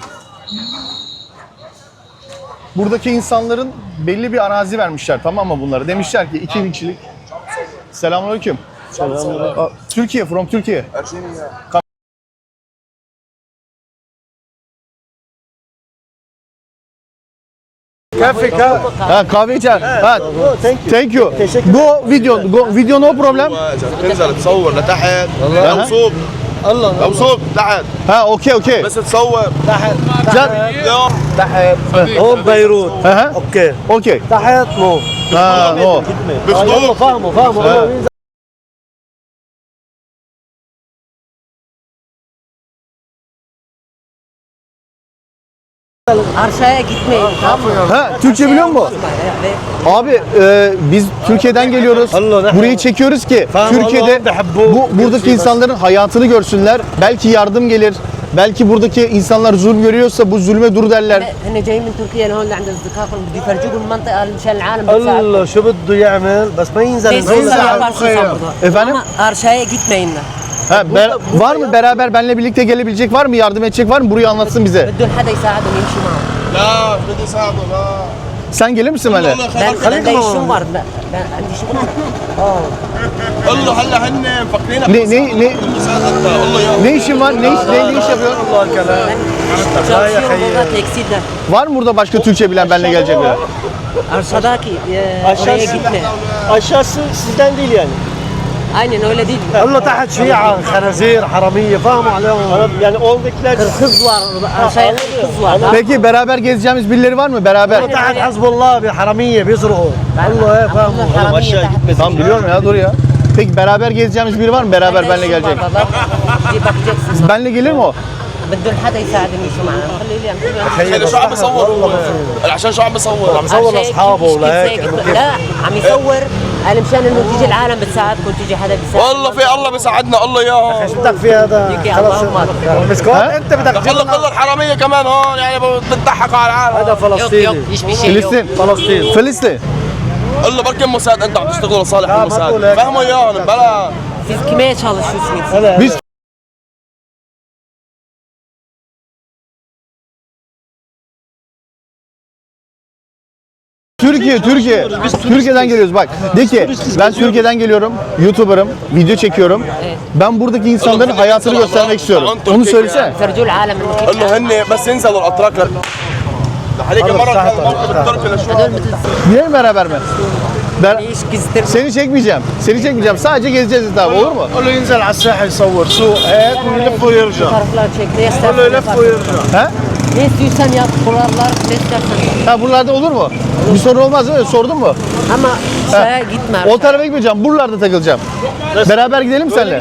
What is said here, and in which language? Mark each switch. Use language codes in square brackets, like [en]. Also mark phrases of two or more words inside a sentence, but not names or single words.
[tr] Buradaki insanların belli bir arazi vermişler, tamam mı bunlara? Demişler ki 2000 kişilik. Selamünaleyküm. Selamünaleyküm. Türkiye, from Türkiye. Ha, kahve içer. Ha, [en] thank you. Go video no problem. [ar] تنزل تصور لتحت لو صوب الله لو صوب تحت Ha, okey. بس تصور تحت اليوم تحت هون بيروت Aha. اوكي Okey. تحت نو Ha, no. يلا فاهموا [tr] Arşaya gitmeyin. Tamam mı? Ha, Türkçe biliyor musun? Abi biz Türkiye'den geliyoruz. [ar] Allah, [tr] Burayı çekiyoruz ki Türkiye'de buradaki insanların hayatını görsünler. Belki yardım gelir. Belki buradaki insanlar zulüm görüyorsa bu zulme dur derler. [ar] احنا جايين من تركيا لهون لعند اصدقائكم بدي يفرجوكم المنطقه مشان العالم الله شو بده يعمل بس ما ينزل [tr] Efendim? Ama Arşaya gitmeyin. Ha, var mı beraber benimle birlikte gelebilecek var mı? Yardım edecek var mı? Burayı anlatsın bize. [ar] بدهم حدا يساعدهم يمشي معهم. لا بدي صعبه لا [tr] Sen gelir misin benimle? Ben de işim var. Ben [ar] عندي شغل. قول له هلا هن مفكرينك [tr] Ne [ar] قول له يا [tr] ne işin var? Ne iş yapıyorsun? [ar] الله الكلام [tr] Ben çalışıyorum burada tekstilde. Var mı burada başka Türkçe bilen benimle gelecek biri? Arşadaki oraya gitme. aşağısı sizden değil yani. Aynen öyle değil. [ar] الله تحت شيعة خنازير حرامية فاهموا عليهم [tr] yani oradakiler Kız var. Arşaya kız var. Peki beraber gezeceğimiz birileri var mı? Beraber. [ar] تحت حزب الله بحرامية بيزرقوا الله فاهموا [tr] aşağı gitmesin. Tamam biliyorum ya dur ya. Peki beraber gezeceğimiz biri var mı? Beraber benimle gelecek. Bir bakacaksın. Benimle gelir mi o? [ar] بدهم حدا يساعدني شو معنا خلي لي خلي شو عم بيصور هو عشان شو عم بيصور عم يصور لاصحابه ولهيك لا عم يصور قال مشان انه تيجي العالم بتساعدكم تيجي حدا بيساعد والله في الله بيساعدنا الله ياهم ايش بدك في هذا يجي خلص اللهم أكبر. مسكون انت بدك خلى كل الحراميه كمان هون يعني بتضحكوا على العالم هذا فلسطيني يشبه شيء [tr] Filistin. Filistin. [ar] قول له بركي موساد انت عم تشتغلوا لصالح لا، ما الموساد تقول هيك. فهموا اياهم بلا [tr] siz kime çalışıyorsunuz? [ar] هذا [tr] Biz Türkiye. Biz Türkiye'den geliyoruz bak. De ki ben Türkiye'den geliyorum. YouTuber'ım. Video çekiyorum. Ben buradaki insanların hayatını göstermek istiyorum. Onu söylesene. [ar] فرجوا العالم انه قول له هن بس ينزلوا الاتراك عليك مره كان موقف التركي لشو هدول مثل [tr] Gidelim beraber mi? [ar] ايش كزتر [tr] Seni çekmeyeceğim. Seni çekmeyeceğim. Sadece gezeceğiz abi olur mu? [ar] قول له ينزل على الساحل يصور سوق هيك ويلف ويرجع [tr] taraflar çekti [ar] قول له [tr] istersen [ar] يلف ويرجع He? [tr] ne istiyorsan yap kurallar ne istersen Ha buralarda olur mu? Bir sorun olmaz değil mi? Sordun mu? ama şeye gitme O tarafa gitmeyeceğim. Buralarda takılacağım. Beraber gidelim mi seninle?